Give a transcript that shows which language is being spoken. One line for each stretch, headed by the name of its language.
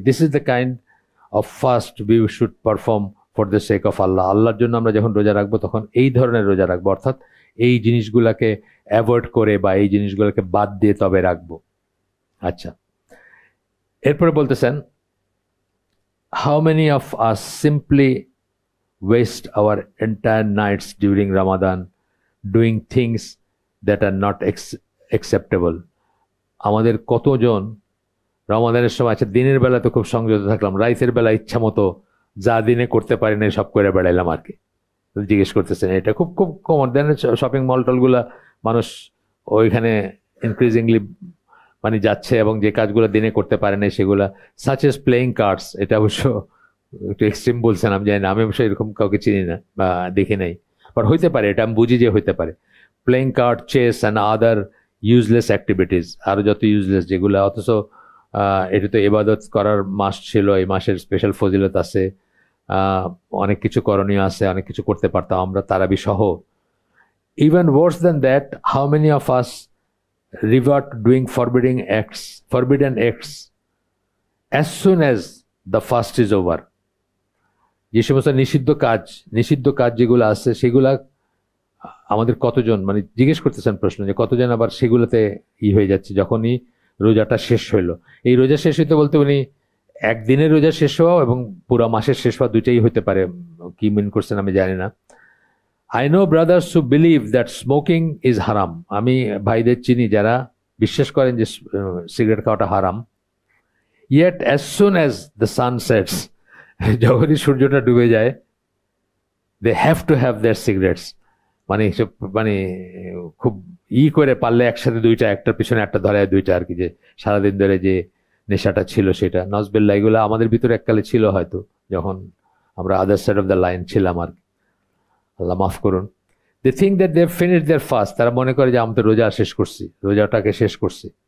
English: this is the kind of fast we should perform for the sake of Allah,
Bangla: আল্লাহর জন্য আমরা যখন রোজা রাখবো তখন এই ধরনের রোজা রাখবো, অর্থাৎ এই জিনিসগুলাকে অ্যাভয়েড করে বা এই জিনিসগুলোকে বাদ দিয়ে তবে রাখবো। আচ্ছা, এরপরে বলতেছেন,
English: how many of us simply waste our entire nights during Ramadan doing things that are not acceptable?
Bangla: আমাদের কতজন রমাদানের সময় আচ্ছা দিনের বেলা তো খুব সংযত থাকলাম, রাতের বেলা ইচ্ছা মতো যা দিনে করতে পারি না সব করে বেড়াইলাম আর কি, জিজ্ঞেস করতেছেন। এটা খুব খুব কমন। দেন শপিং মল টলগুলা মানুষ ওইখানে ইনক্রিজিংলি মানে যাচ্ছে এবং যে কাজগুলো দিনে করতে পারে না সেগুলা,
English: such as playing cards,
Bangla: এটা অবশ্য একটু এক্সট্রিম বলছেন, আমি জানি না, আমি অবশ্য এরকম কাউকে চিনি না বা দেখি নাই, বাট হইতে পারে, এটা আমি বুঝি যে হইতে পারে।
English: playing card, chess and other useless activities,
Bangla: আরও যত ইউজলেস যেগুলো, অথচ এটা তো ইবাদত করার মাস ছিল, এই মাসের স্পেশাল ফজিলত আছে, অনেক কিছু করণীয় আছে, অনেক কিছু করতে পারতাম আমরা তারাবি সহ।
English: Even worse than that, how many of us revert to doing forbidden acts as soon as the fast is over?
Bangla: যে সমস্ত নিষিদ্ধ কাজ যেগুলো আছে সেগুলা আমাদের কতজন, মানে জিজ্ঞেস করতেছেন প্রশ্ন যে কতজন আবার সেগুলোতে হয়ে যাচ্ছে যখনই রোজাটা শেষ হইলো। এই রোজা শেষ হইতে বলতে উনি একদিনের রোজা শেষ হওয়া এবং পুরো মাসের শেষ হওয়া দুইটাই হইতে পারে, কি মিন করছেন আমি জানি না।
English: I know brothers who believe that smoking is haram.
Bangla: আমি ভাইদের চিনি যারা বিশ্বাস করেন যে সিগারেট খাওয়াটা হারাম।
English: Yet as soon as the sun sets,
Bangla: যখনই সূর্যটা ডুবে যায়,
English: they have to have their cigarettes.
Bangla: মানে খুব করে পারলে একসাথে দুইটা, একটার পিছনে একটা ধরায় দুইটা আর কি, যে সারাদিন ধরে যে নেশাটা ছিল সেটা। নজবিল্লাহ, এগুলো আমাদের ভিতরে এককালে ছিল হয়তো যখন আমরা
English: other side of the line
Bangla: ছিলাম আর কি, আল্লাহ মাফ করুন।
English: they think that they have finished their fast,
Bangla: তারা মনে করে যে আমি তো রোজা শেষ করছি, রোজাটাকে শেষ করছি।